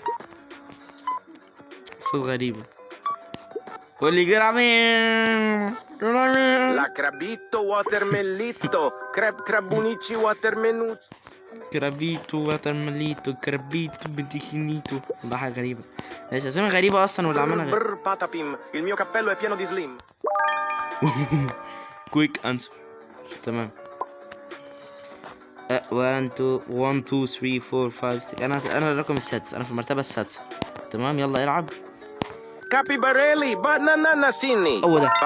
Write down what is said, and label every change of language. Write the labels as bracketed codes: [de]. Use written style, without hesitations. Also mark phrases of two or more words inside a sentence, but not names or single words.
[ar] صوت غريبة. واللي جرامين. لا كرابيتو واترميليتو كرابونيتشي واترمينوتشي كرابيتو بنتيخينيتو. والله حاجة غريبة. ماشي اسامي غريبة اصلا واللي عملها غريبة. [it] brr patapim il mio cappello è pieno di slim [en] quick answer. [ar] تمام. 1 2 3 4 5 6. انا الرقم السادس، انا في المرتبة السادسة. تمام يلا العب. كابيباريلي باناناسيني هو ده.